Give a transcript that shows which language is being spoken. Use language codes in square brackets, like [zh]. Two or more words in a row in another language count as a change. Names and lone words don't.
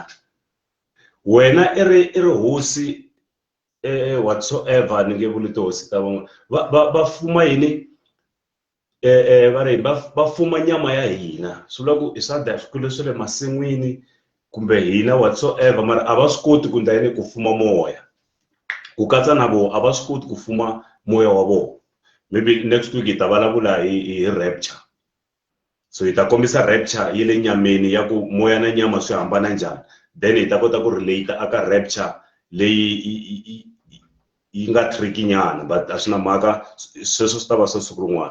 [ts] Wena i ri hosi whatsoever ni nge vuli tihosi ta van'wana va fuma yini va fuma nyama ya hina, swi vula ku i swakudya swikulu swa le masin'wini kumbe hina whatsoever, mara a va swi koti ku ndla ku fuma moya, ku katsa na vona a va swi koti ku fuma moya wa vona. [en] Maybe next week [ts] hi ta vulavula hi rapture, so hi ta kombisa rapture yi le nyameni ya ku moya na nyama swi hambana njhani, then hi ta kota ku relate aka rapture leyi yi nga tricky nyana, but a swi na mhaka, sweswo swi ta va swa siku rin'wana.